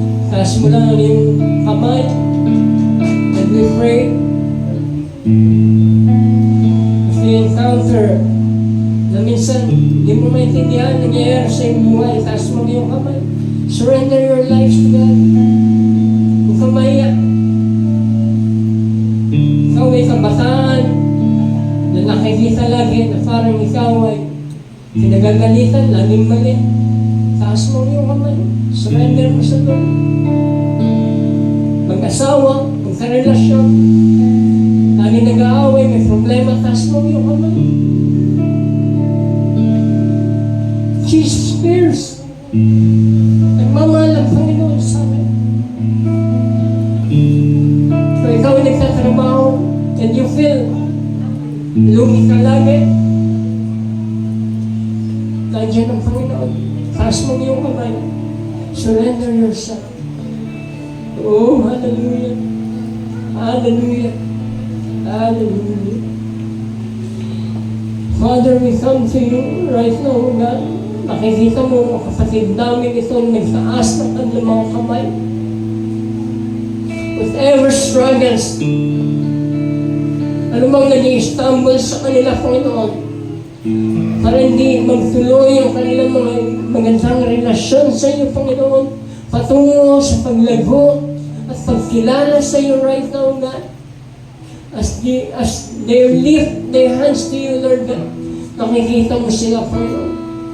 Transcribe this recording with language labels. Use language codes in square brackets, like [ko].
[tl] Taas mo lang ang iyong kamay. [en] And we pray. If you encounter [tl] na minsan hindi mo maintindihan nangyayari sa iyong buhay, taas mo ang iyong kamay. [en] Surrender your lives to God. [tl] Huwag ka maiyak. Ikaw ay kabataan na nakikita lagi na parang ikaw ay pinagagalitan, laging mali. Taas mo yung kamay. Surrender mo sa Lord. Mag-asawa, magkarelasyon, lagi nag-aaway, may problema, taas mo yung kamay. [en] Jesus cares. [tl] Nagmamahal ang Panginoon sa amin. Kung ikaw ay nagtatrabaho [en] and you feel [tl] lugi ka lagi, nandiyan ang Panginoon. Taas mo yung kamay. [en] Surrender yourself. [tl] Oh, hallelujah. Hallelujah. Hallelujah. [en] Father, we come to you right now, God. [tl] Nakikita mo ang kapatid namin ito nagtaas ng kanilang mga kamay. [en] Whatever struggles, [tl] ano bang nag-i-stumble sa kanila, Panginoon, para hindi magtuloy ang kanilang mga magandang relasyon sa iyo, Panginoon, patungo sa paglago at pagkilala sa iyo [en] right now, God. As they lift their hands to you, Lord God, nakikita mo sila, Panginoon.